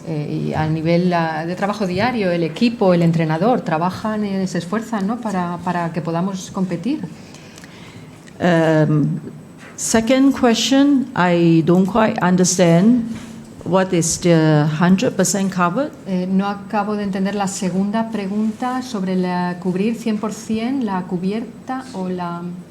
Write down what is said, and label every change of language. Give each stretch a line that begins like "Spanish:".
Spanish: Y a nivel de trabajo diario, el equipo, el entrenador trabajan, se esfuerzan, ¿no?, para que podamos competir.
English: Second question, I don't quite understand. What is the 100% covered?
Spanish: No acabo de entender la segunda pregunta sobre cubrir 100%, la cubierta o la...